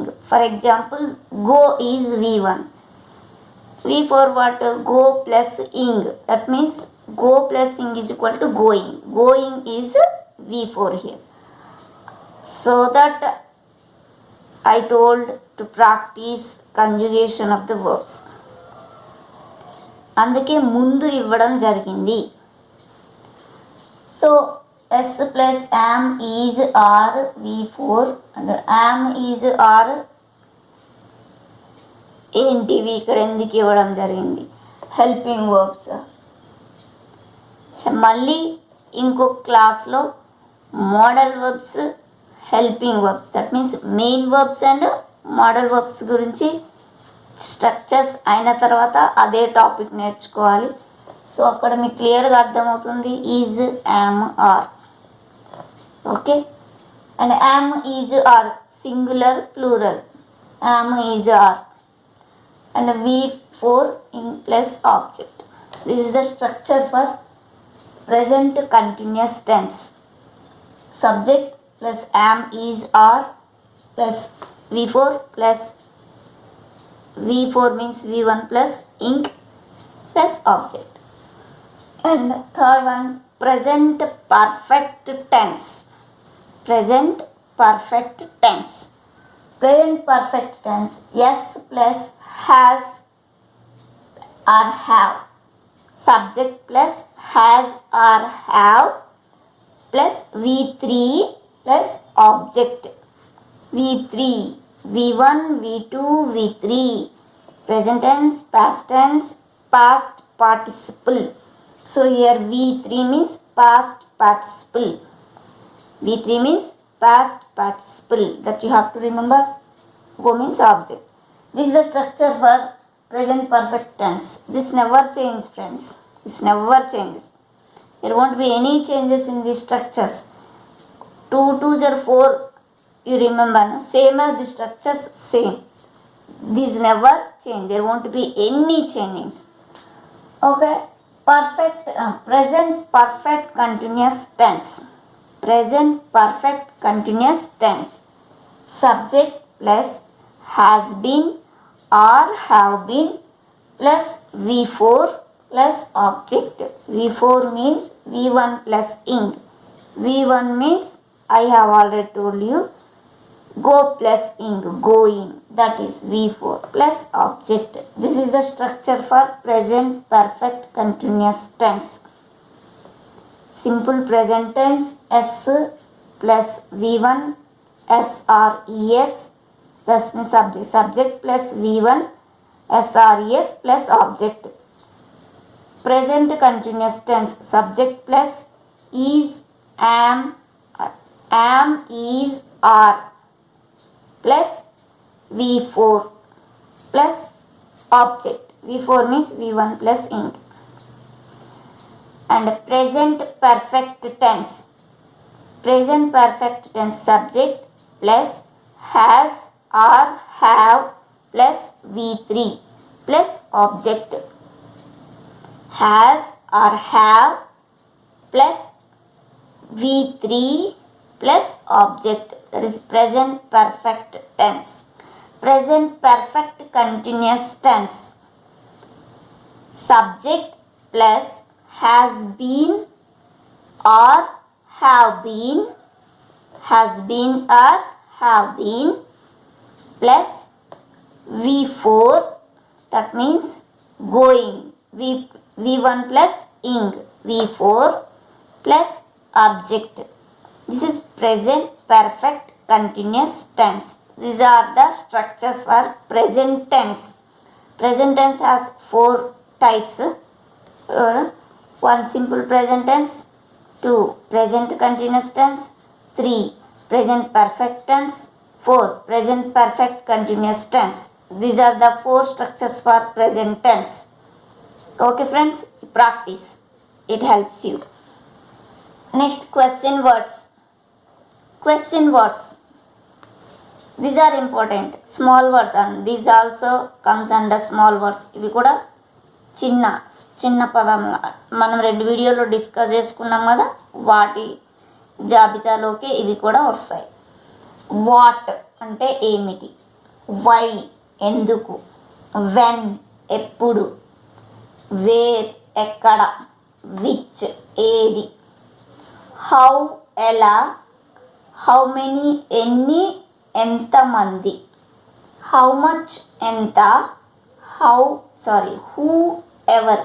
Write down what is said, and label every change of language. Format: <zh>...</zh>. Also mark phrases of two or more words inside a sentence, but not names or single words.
<en>For example, go is V1. V4 what? Go plus ing. That means go plus ing is equal to going. Going is V4 here. So that I told to practice conjugation of the verbs.</en> <te>అందుకే ముందు ఇవ్వడం జరిగింది.</te> <en>so S plus am is are V4 and am is are</en> <te>ఏంటివి ఇక్కడ ఎందుకు ఇవ్వడం జరిగింది?</te> <en>helping verbs.</en> <te>మళ్ళీ ఇంకొక క్లాస్లో</te> <en>modal verbs, helping verbs, that means main verbs and modal verbs</en> <te>గురించి స్ట్రక్చర్స్ అయిన తర్వాత అదే టాపిక్ నేర్చుకోవాలి. సో అక్కడ మీకు క్లియర్గా అర్థమవుతుంది</te> <en>is, am, are. okay, and am, is, are singular, plural. am, is, are and V4 in plus object. This is the structure for present continuous tense. Subject plus am, is, are plus V4 plus V4 means V1 plus ing plus object. And third one, present perfect tense. Present perfect tense. Present perfect tense, yes plus has or have. Subject plus has or have plus V3 plus object. V3, V1, V2, V3. Present tense, past tense, past participle. So here V3 means past participle. V3 means past participle. That you have to remember. Go means object. This is the structure for present perfect tense. This never changes, friends. This never changes. There won't be any changes in these structures. 2 2s are 4. You remember, no? Same as the structures, same. These never change. There won't be any changings. Okay. Perfect, present perfect continuous tense. Present perfect continuous tense. Subject plus has been or have been plus V4 plus object. V4 means V1 plus ing. V1 means I have already told you, go plus ing, going. That is V4 plus object. This is the structure for present perfect continuous tense. Simple present tense, S plus V1 SRES. Thus means subject. Subject plus V1 SRES plus object. Present continuous tense. Subject plus is, am, is, are plus V4 plus object. V4 means V1 plus ing. And present perfect tense. Present perfect tense. Subject plus has or have plus V3 plus object. Has or have plus V3 plus object. That is present perfect tense. Present perfect continuous tense. Subject plus has been or have been. Has been or have been plus V4, that means going. V1 plus ing. V4 plus object. This is present perfect continuous tense. These are the structures for present tense. Present tense has 4 types. 1 simple present tense, 2 present continuous tense, 3 present perfect tense. 4. Present perfect continuous tense. These are the 4 structures for present tense. Okay friends, practice. It helps you. Next, question words. Question words. These are important. Small words, and these also comes under small words.</en> <te>ఇవి కూడా చిన్న చిన్న పదంలా మనం 2 వీడియోలో డిస్కస్ చేసుకున్నాం కదా, వాటి జాబితాలోకి ఇవి కూడా వస్తాయి. వాట్ అంటే ఏమిటి, వై ఎందుకు, వెన్ ఎప్పుడు, వేర్ ఎక్కడ, విచ్ ఏది, హౌ ఎలా,</te> <en>how many</en> <te>ఎన్ని ఎంతమంది,</te> <en>how much</en> <te>ఎంత, హూ ఎవర్.</te>